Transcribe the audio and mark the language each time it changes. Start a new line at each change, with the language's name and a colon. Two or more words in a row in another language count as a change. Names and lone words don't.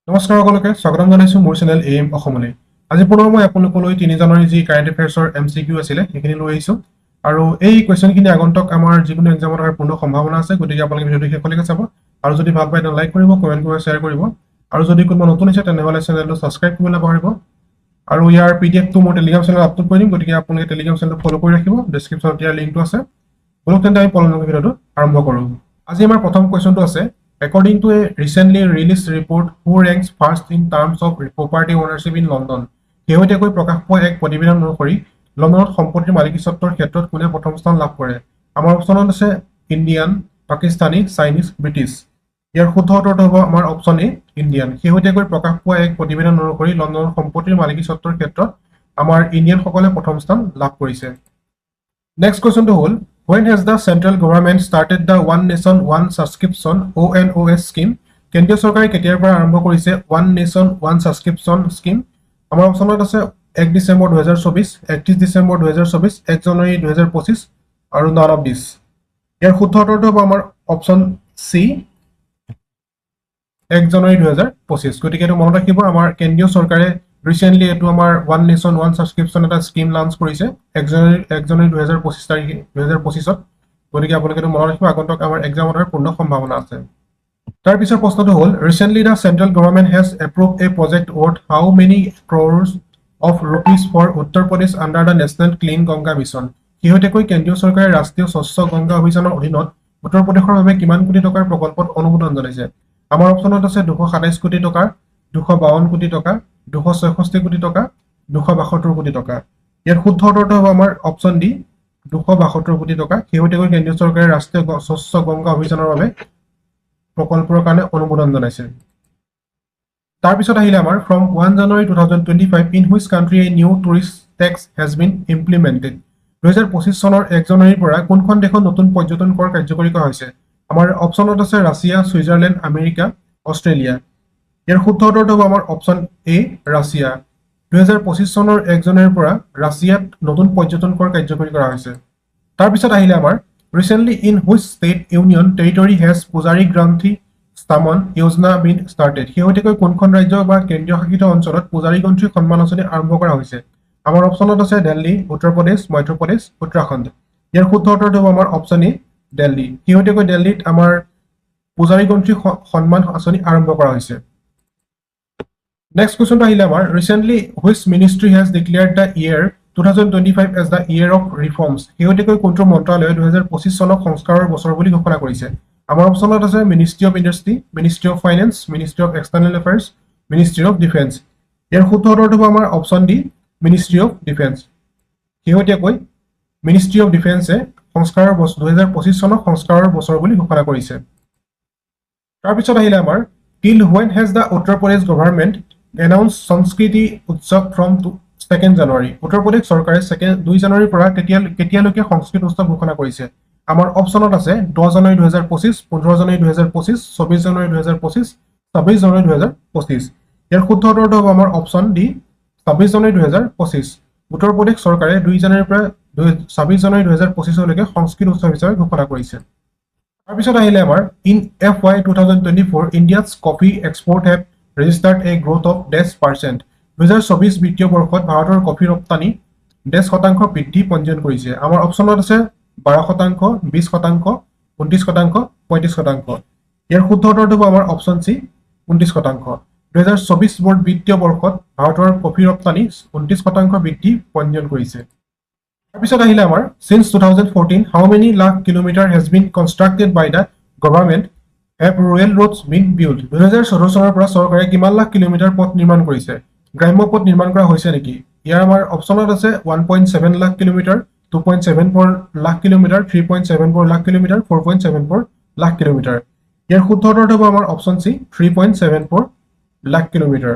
Assamese: নমস্কাৰ সকলোকে স্বাগতম জনাইছো মোৰ চেনেল এম অসমলৈ। আজি পুনৰ মই আপোনালোকলৈ 3 জানুৱাৰী যি
English: current affairs
Assamese: MCQ আছিলে সেইখিনি লৈ আহিছো আৰু এই কোৱেশ্চনখিনি আগন্তুক আমাৰ যিকোনো এক্সামত অহাৰ পূৰ্ণ সম্ভাৱনা আছে, গতিকে আপোনালোকে ভিডিঅটো শেষলৈকে চাব আৰু যদি ভাল পায় তেনে লাইক কৰিব, কমেন্ট কৰিব, শ্বেয়াৰ কৰিব আৰু যদি কোনোবা নতুন আছে তেনেহলে চেনেলটো সাবস্ক্ৰাইব কৰিব নাপাহৰিব আৰু ইয়াৰ পিডিএফটো মোৰ টেলিগ্ৰাম চেনেলত আপলোড কৰি দিম, গতিকে আপোনালোকে টেলিগ্ৰাম চেনেলটো ফলো কৰি ৰাখিব। ডেসক্ৰিপচনত ইয়াৰ লিংকটো আছে। বলক তেন্তে আমি পলমকৈ ভিডিঅটো আৰম্ভ কৰো। আজি আমাৰ প্ৰথম কোৱেশ্চনটো আছে
English: According to a recently released report, who ranks first in terms of property ownership in London?
Assamese: শেহতীয়াকৈ প্ৰকাশ পোৱা এক প্ৰতিবেদন অনুসৰি লণ্ডনত সম্পত্তিৰ মালিকীস্বত্বৰ ক্ষেত্ৰত কোনে প্ৰথম স্থান লাভ কৰে? আমাৰ অপচনত আছে ইণ্ডিয়ান, পাকিস্তানী, চাইনিজ, ব্ৰিটিছ। ইয়াৰ শুদ্ধ উত্তৰটো হ'ব আমাৰ অপচন এ ইণ্ডিয়ান। শেহতীয়াকৈ প্ৰকাশ পোৱা এক প্ৰতিবেদন অনুসৰি লণ্ডনৰ সম্পত্তিৰ মালিকীস্বত্বৰ ক্ষেত্ৰত আমাৰ ইণ্ডিয়ানসকলে প্ৰথম স্থান লাভ কৰিছে। নেক্সট কোৱেশ্চনটো হ'ল
English: When has the central government started the One Nation One Subscription (ONOS) scheme?
Assamese: কেন্দ্ৰীয় চৰকাৰে কেতিয়াৰ পৰা আৰম্ভ কৰিছে One Nation One Subscription scheme? আমাৰ অপচনত আছে 1 ডিসেম্বৰ 2024, 31 ডিসেম্বৰ 2024, 1 জানুৱাৰী 2025 আৰু
English: none of these।
Assamese: ইয়াৰ শুদ্ধ উত্তৰটো হ'ব আমাৰ অপচন সি 1 জানুৱাৰী 2025। গতিকে এটো মনত ৰাখিব, আমাৰ কেন্দ্ৰীয় চৰকাৰে ৰিসেন্টলি এটো আমাৰ One Nation One Subscription এটা স্কিম লঞ্চ কৰিছে 1 জানুৱাৰী 2025 তাৰিখে 2025ত। গতিকে আপোনালোকে এটো মনত ৰাখিব, আগন্তুক আমাৰ এক্সামত হোৱাৰ পূৰ্ণ সম্ভাৱনা আছে। তাৰ পিছৰ প্ৰশ্নটো হ'ল
English: ৰিসেন্টলি the central government has approved a project worth how many crores of rupees for Uttar Pradesh under the National Clean Ganga Mission?
Assamese: শেহতীয়াকৈ কেন্দ্ৰীয় চৰকাৰে ৰাষ্ট্ৰীয় স্বচ্ছ গংগা অভিযানৰ অধীনত উত্তৰ প্ৰদেশৰ বাবে কিমান কোটি টকাৰ প্ৰকল্পত অনুমোদন জনাইছে? আমাৰ অপচনত আছে 227 কোটি টকা, 252 কোটি টকা, 266 কোটি টকা, 272 কোটি টকা। ইয়াৰ শুদ্ধ উত্তৰটো হ'ব আমাৰ অপচন ডি 272 কোটি টকা। শেহতীয়াকৈ কেন্দ্ৰীয় চৰকাৰে ৰাষ্ট্ৰীয় স্বচ্ছ গংগা অভিযানৰ বাবে প্ৰকল্পৰ কাৰণে অনুমোদন জনাইছে। তাৰ পিছত আহিলে আমাৰ
English: from 1 January 2025 in which country a new tourist tax has been implemented?
Assamese: 2025 চনৰ 1 জানুৱাৰীৰ পৰা কোনখন দেশত নতুন পৰ্যটন কৰ কাৰ্যকৰী কৰা হৈছে? আমাৰ অপচনত আছে ৰাছিয়া, সুইজাৰলেণ্ড, আমেৰিকা, অষ্ট্ৰেলিয়া। ইয়াৰ শুদ্ধ উত্তৰটো হ'ব আমাৰ অপচন এ ৰাছিয়া। 2025 চনৰ 1 জানুৱাৰীৰ পৰা ৰাছিয়াত নতুন পৰ্যটন কৰ কাৰ্যকৰী কৰা হৈছে। তাৰ পিছত আহিলে আমাৰ
English: recently in which state union territory has Pujari Granthi Staman Yojana been started?
Assamese: শেহতীয়াকৈ কোনখন ৰাজ্য বা কেন্দ্ৰীয় শাসিত অঞ্চলত পূজাৰী গ্ৰন্থী সন্মান আঁচনি আৰম্ভ কৰা হৈছে? আমাৰ অপচনত আছে দিল্লী, উত্তৰ প্ৰদেশ, মধ্য প্ৰদেশ, উত্তৰাখণ্ড। ইয়াৰ শুদ্ধ উত্তৰটো হ'ব আমাৰ অপচন এ দিল্লী। শেহতীয়াকৈ দিল্লীত আমাৰ পূজাৰী গ্ৰন্থী সন্মান আঁচনি আৰম্ভ কৰা হৈছে।
English: Next question to
Assamese: আহিলে আমাৰ
English: recently which ministry has declared the year 2025 as the year of reforms?
Assamese: শেহতীয়াকৈ কোনটো মন্ত্ৰালয়ে 2025 চনক সংস্কাৰৰ বছৰ বুলি ঘোষণা কৰিছে? আমাৰ অপচনত আছে মিনিষ্ট্ৰি অফ ইণ্ডাষ্ট্ৰি, মিনিষ্ট্ৰি অফ ফাইনেন্স, মিনিষ্ট্ৰি অফ এক্সটাৰ্নেল এফেয়াৰ্স, মিনিষ্ট্ৰি অফ ডিফেন্স। ইয়াৰ শুদ্ধ উত্তৰটো হ'ব আমাৰ অপচন ডি মিনিষ্ট্ৰি অফ ডিফেন্স। শেহতীয়াকৈ মিনিষ্ট্ৰি অফ ডিফেন্সে সংস্কাৰৰ 2025 চনক সংস্কাৰৰ বছৰ বুলি ঘোষণা কৰিছে। তাৰ পিছত আহিলে আমাৰ
English: till when has the Uttar Pradesh government announced
Assamese: সংস্কৃতি উৎসৱ
English: from 2nd January?
Assamese: উত্তৰ প্ৰদেশ চৰকাৰে 2 জানুৱাৰীৰ পৰা কেতিয়ালৈকে সংস্কৃত উৎসৱ ঘোষণা কৰিছে? আমাৰ অপচনত আছে 10 জানুৱাৰী 2025, 15 জানুৱাৰী 2025, 24 জানুৱাৰী 2025, 26 জানুৱাৰী 2025। ইয়াৰ শুদ্ধ উত্তৰটো হ'ব আমাৰ অপচন ডি 26 জানুৱাৰী 2025। উত্তৰ প্ৰদেশ চৰকাৰে 2 জানুৱাৰীৰ পৰা 26 জানুৱাৰী 2025 লৈকে সংস্কৃত উৎসৱ হিচাপে ঘোষণা কৰিছে। তাৰ পিছত আহিলে আমাৰ
English: in FY 2024 India's coffee export have registered a growth of -%.
Assamese: 2024 বিত্তীয় বৰ্ষত ভাৰতৰ কফি ৰপ্তানি 10% বৃদ্ধি পঞ্জীয়ন কৰিছে। আমাৰ অপচনত আছে 12%, 20%, 29%, 35%। ইয়াৰ শুদ্ধ উত্তৰটো হ'ব আমাৰ অপচন সি 29%। 2024 বিত্তীয় বৰ্ষত ভাৰতৰ কফি ৰপ্তানি 29% বৃদ্ধি পঞ্জীয়ন কৰিছে। তাৰপিছত আহিলে আমাৰ
English: since 2014 how many lakh kilometer has been constructed by the government have rural roads been built?
Assamese: 2014 চনৰ পৰা চৰকাৰে কিমান লাখ কিলোমিটাৰ পথ নিৰ্মাণ কৰিছে? গ্ৰাম্য পথ নিৰ্মাণ কৰা হৈছে নেকি? ইয়াৰ আমাৰ অপচনত আছে 1.7 লাখ কিলোমিটাৰ, 2.74 লাখ কিলোমিটাৰ, 3.74 লাখ কিলোমিটাৰ, 4.74 লাখ কিলোমিটাৰ। ইয়াৰ শুদ্ধ উত্তৰটো হ'ব আমাৰ অপচন সি 3.74 লাখ কিলোমিটাৰ।